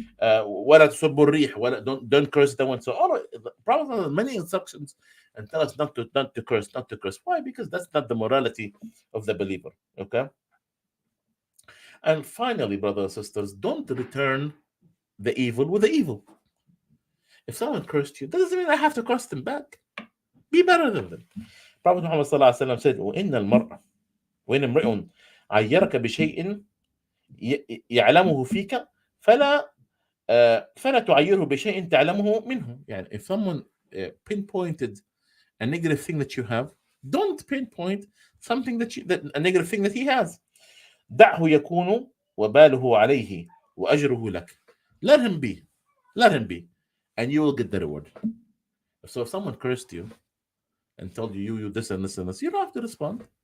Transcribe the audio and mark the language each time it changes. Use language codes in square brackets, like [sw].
[ar] ولا تسبوا الريح, [en] don't curse the wind. So Prophet has many instructions and tell us not to curse. Why? Because that's not the morality of the believer. Okay. And finally, brothers and sisters, don't return the evil with the evil. If someone cursed you, that doesn't mean I have to curse them back. Be better than them. Prophet Muhammad said, [ar] وَإِنَّ الْمَرْءَ وَإِنَّ امْرِئٌ عَيَّرَكَ بِشَيْءٍ يَعْلَمُهُ فِيكَ فَلَا تعيره بشيء تعلمه منه. [en] يعني if someone pinpointed a negative thing that you have, don't pinpoint something that a negative thing that he has. [ar] دعه يكون وباله عليه وأجره لك. [en] Let him be. Let him be. And you will get the reward. So if someone cursed you and told you this and this and this, you don't have to respond.